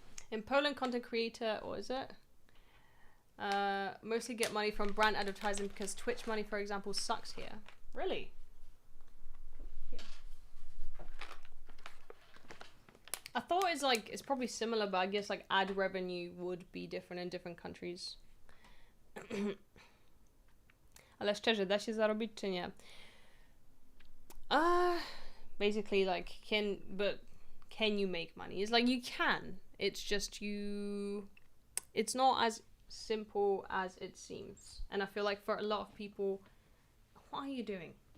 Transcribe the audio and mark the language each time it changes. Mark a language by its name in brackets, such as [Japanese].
[English] In Poland, content creator, what is it? Mostly get money from brand advertising, because Twitch money, for example, sucks here. Really? Yeah. I thought it's probably similar, but I guess like ad revenue would be different in different countries. [Polish] Ale szczerze, da się zarobić czy nie? [English] Basically, like, can you make money? It's like you can. It's just it's not as simple as it seems. And I feel like for a lot of people, what are you doing?